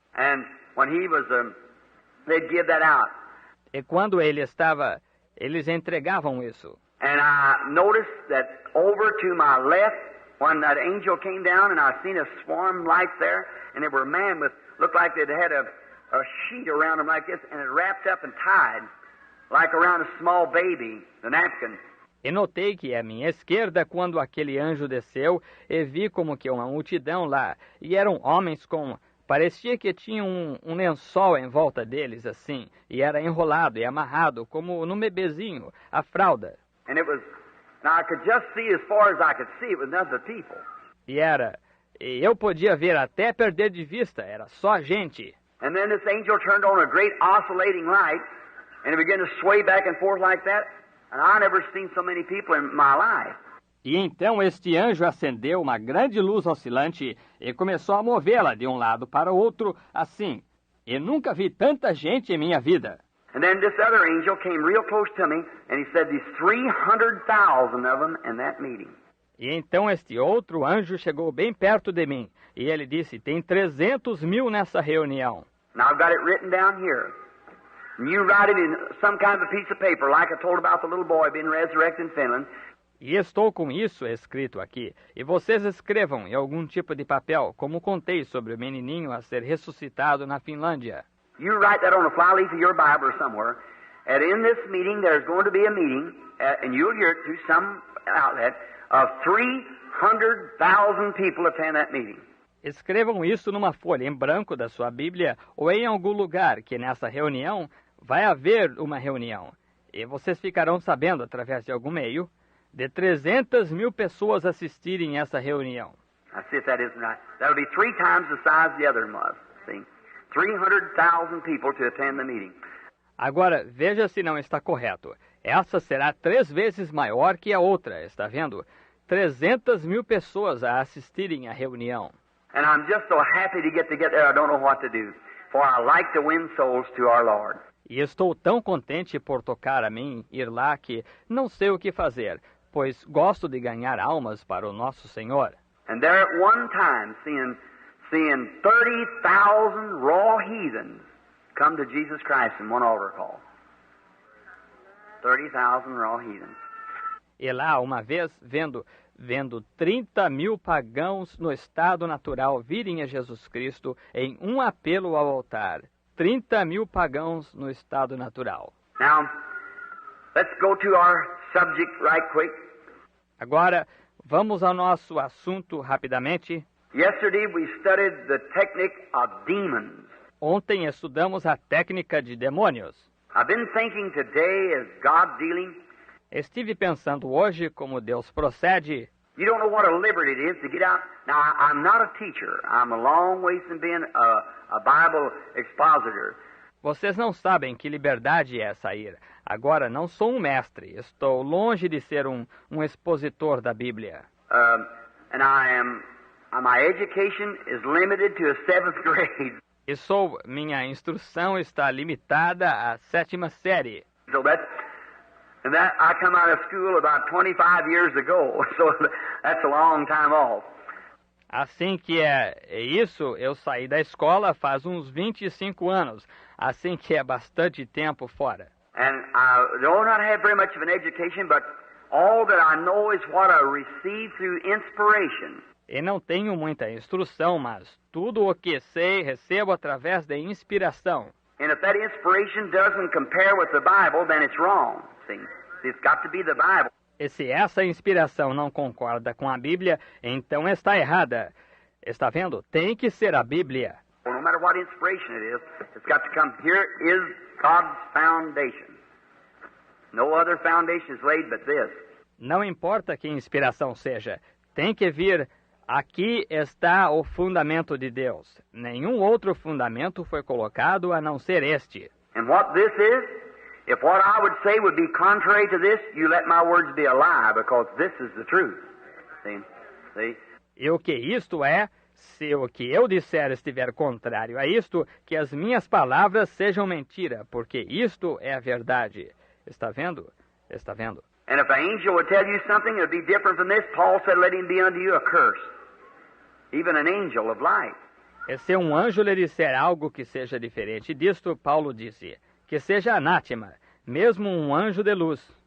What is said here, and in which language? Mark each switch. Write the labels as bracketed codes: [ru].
[en] And when he was, they'd give that out. [pt] E quando ele estava, eles entregavam isso. [en] And I noticed that over to my left, when that angel came down, and I seen a swarm lights there, and there were men with, looked like they'd had a sheet around them like this, and it wrapped up and tied, like around a small baby, the napkin. [pt] E notei que à minha esquerda, quando aquele anjo desceu, e vi como que uma multidão lá, e eram homens com... Parecia que tinham um lençol em volta deles, assim, e era enrolado e amarrado, como num bebezinho, a fralda. [en] And it was, now I could just see as far as I could see, it was nothing but people. [pt] E eu podia ver até perder de vista, era só gente. [en] And then this angel turned on a great oscillating light, and it began to sway back and forth like that, and I never seen so many people in my life. [pt] E então este anjo acendeu uma grande luz oscilante e começou a movê-la de um lado para o outro, assim. E nunca vi tanta gente em minha vida. [en] And then this other angel came real close to me, and he said there's 300,000 of them in that meeting. [pt] E então este outro anjo chegou bem perto de mim, e ele disse, tem 300 mil nessa reunião. [en] Now I've got it written down here. And you write it in some kind of a piece of paper, like I told about the little boy being resurrected in Finland. [pt] E estou com isso escrito aqui. E vocês escrevam em algum tipo de papel, como contei sobre o menininho a ser ressuscitado na Finlândia. [en] You write that on a flyleaf of your Bible or somewhere. And in this meeting, there's going to be a meeting, and you'll hear it through some outlet, of 300,000 people attend that meeting. [pt] Escrevam isso numa folha em branco da sua Bíblia ou em algum lugar que nessa reunião vai haver uma reunião. E vocês ficarão sabendo, através de algum meio, de 300 mil pessoas assistirem essa reunião. [en] I see if that isn't right. That'll be 3 times the size the other was. See? 300,000 people to attend the meeting. [pt] Agora, veja se não está correto. Essa será 3 vezes maior que a outra, está vendo? 300 mil pessoas a assistirem à reunião. [en] And I'm just so happy to get there, I don't know what to do. For I like to win souls to our Lord. [pt] E estou tão contente por tocar a mim ir lá que não sei o que fazer, pois gosto de ganhar almas para o nosso Senhor. [en] And there at one time, seeing 30,000 raw heathens come to Jesus Christ in one altar call. 30,000 raw heathens. [pt] E lá, uma vez, vendo 30 mil pagãos no estado natural virem a Jesus Cristo em um apelo ao altar. 30 mil pagãos no estado natural. [en] Now, let's go to our subject right quick. [pt] Agora, vamos ao nosso assunto rapidamente. [en] Yesterday we studied the technique of demons. [pt] Ontem estudamos a técnica de demônios. [en] I've been thinking today as God dealing. [pt] Estive pensando hoje como Deus procede. [en] You don't know what a liberty it is to get out. Now, I'm not a teacher. I'm a long ways from being a Bible expositor. [pt] Vocês não sabem que liberdade é sair. Agora, não sou um mestre. Estou longe de ser um expositor da Bíblia. [en] And my education is limited to a 7th grade. [pt] E minha instrução está limitada à 7ª série. [en] So I come out of school about 25 years ago. So that's a long time off. [pt] Assim que é isso, eu saí da escola faz uns 25 anos. Assim que é bastante tempo fora. [en] And I do not have very much of an education, but all that I know is what I received through inspiration. [pt] E não tenho muita instrução, mas tudo o que sei recebo através da inspiração. [en] And if that inspiration doesn't compare with the Bible, then it's wrong. See? It's got to be the Bible. [pt] E se essa inspiração não concorda com a Bíblia, então está errada. Está vendo? Tem que ser a Bíblia. [en] Well, no matter what inspiration it is, it's got to come. Here is God's foundation. No other foundation is laid but this. [pt] Não importa que inspiração seja, tem que vir. Aqui está o fundamento de Deus. Nenhum outro fundamento foi colocado a não ser este. [en] And what this is If what I would say would be contrary to this, you let my words be a lie, because this is the truth. See? [pt] E o que isto é, se o que eu disser estiver contrário a isto, que as minhas palavras sejam mentira, porque isto é a verdade. Está vendo? Está vendo? [en] And if an angel would tell you something that would be different from this, Paul said, let him be unto you a curse. Even an angel of light. [pt] E se um anjo lhe disser algo que seja diferente disto, Paulo disse, que seja anátema, mesmo um anjo de luz.